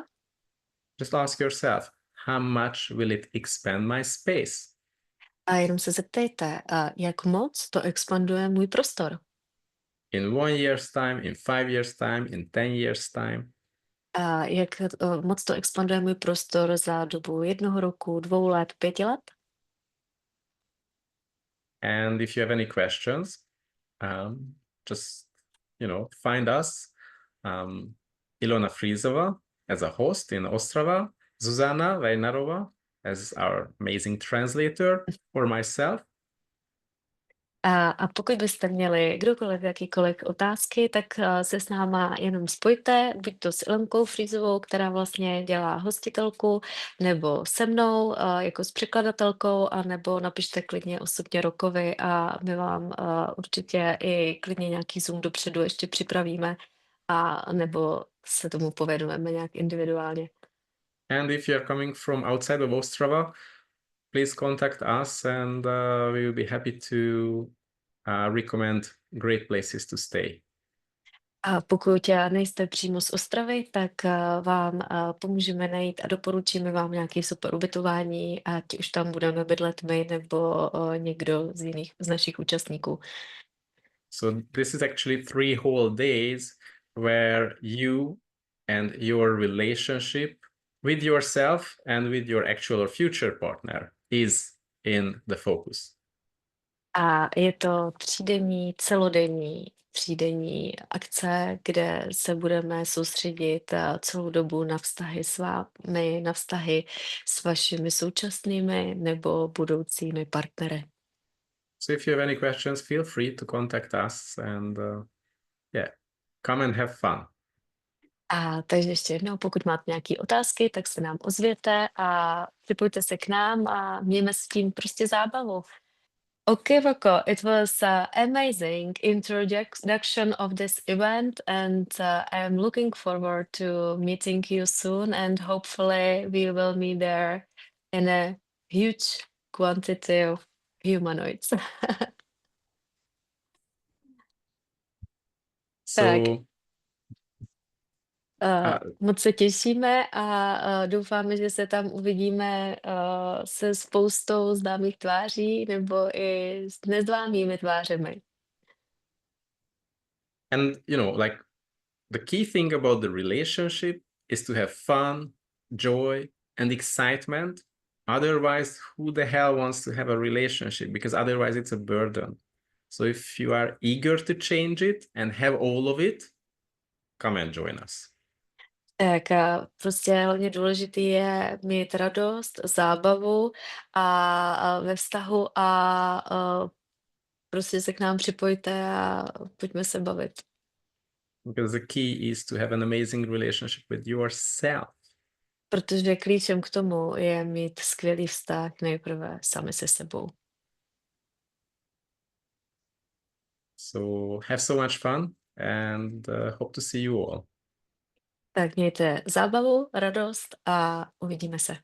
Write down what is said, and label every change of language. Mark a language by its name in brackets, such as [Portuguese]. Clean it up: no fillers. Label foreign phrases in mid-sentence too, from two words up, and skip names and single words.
[English] Just ask yourself, how much will it expand my space? [Czech] A jenom se zeptejte, jak moc to expanduje můj prostor? [English] In 1 year's time, in 5 years' time, in 10 years' time? [Czech] A jak moc to expanduje můj prostor za dobu 1 roku, 2 let, 5 let? [English] And if you have any questions, just, you know, find us, Ilona Frizova as a host in Ostrava, Zuzana Vejnarova as our amazing translator, or myself. [Czech] A pokud byste měli kdokoliv jakýkoliv otázky, tak se s náma jenom spojte, buď to s Ilonkou Frizovou, která vlastně dělá hostitelku, nebo se mnou jako s překladatelkou, a nebo napište klidně osobně Rokovi a my vám určitě i klidně nějaký Zoom dopředu ještě připravíme, a nebo se tomu povedeme nějak individuálně. [English] And if you're coming from outside of Ostrava, please contact us and we will be happy to recommend great places to stay. [Czech] A pokud nejste přímo z Ostravy, tak vám pomůžeme najít a doporučíme vám nějaké super ubytování, ať už tam budeme bydlet my nebo někdo z našich účastníků. [English] So this is actually 3 whole days where you and your relationship with yourself and with your actual or future partner is in the focus. [Czech] A je to třídenní akce, kde se budeme soustředit celou dobu na vztahy s vámi, na vztahy s vašimi současnými nebo budoucími partnery. [English] So if you have any questions, feel free to contact us and yeah, come and have fun. [Czech] A takže ještě jednou, pokud máte nějaké otázky, tak se nám ozvěte a připojte se k nám a mějme s tím prostě zábavu. [English] Okay, Rocco, it was amazing introduction of this event, and I'm looking forward to meeting you soon, and hopefully we will meet there in a huge quantity of humanoids. [Czech] Tak, [English] So [Czech] moc se těšíme a doufáme, že se tam uvidíme se spoustou známých tváří nebo i s neznámými tvářemi. [English] and like the key thing about the relationship is to have fun, joy, and excitement. Otherwise, who the hell wants to have a relationship? Because otherwise it's a burden. So if you are eager to change it and have all of it, come and join us. [Czech] Tak prostě hodně důležitý je mít radost, zábavu a ve vztahu a prostě se k nám připojte a pojďme se bavit. [English] Because the key is to have an amazing relationship with yourself. [Czech] Protože klíčem k tomu je mít skvělý vztah nejprve sami se sebou. [English] So have so much fun and hope to see you all. [Czech] Tak mějte zábavu, radost a uvidíme se.